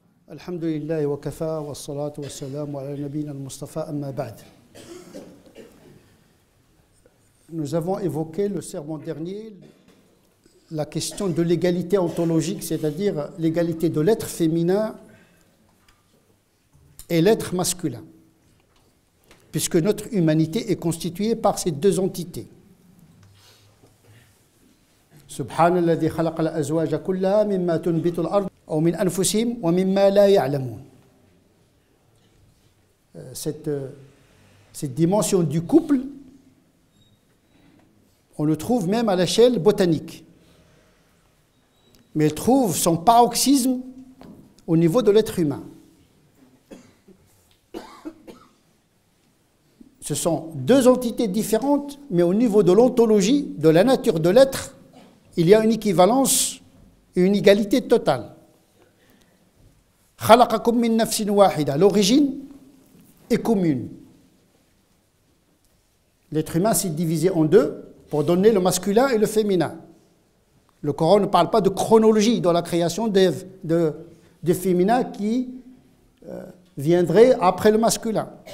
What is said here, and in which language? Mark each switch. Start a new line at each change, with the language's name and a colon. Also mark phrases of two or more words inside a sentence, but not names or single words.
Arabic: الحمد لله وكفى والصلاة والسلام على نبينا المصطفى أما بعد.
French: Nous avons évoqué le sermon dernier la question de l'égalité ontologique, c'est-à-dire l'égalité de l'être féminin et l'être masculin, puisque notre humanité est constituée par ces deux entités.
Arabic: سبحان الذي خلق الأزواج كلها مما تنبت الأرض أو من أنفسهم ومما لا يعلمون.
French: Cette dimension du couple, on le trouve même à l'échelle botanique. Mais elle trouve son paroxysme au niveau de l'être humain. Ce sont deux entités différentes, mais au niveau de l'ontologie, de la nature de l'être, il y a une équivalence et une égalité totale.
Arabic: خلقكم من نفس واحدة.
French: L'origine est commune. L'être humain s'est divisé en deux pour donner le masculin et le féminin. Le Coran ne parle pas de chronologie dans la création des féminins qui viendraient après le masculin.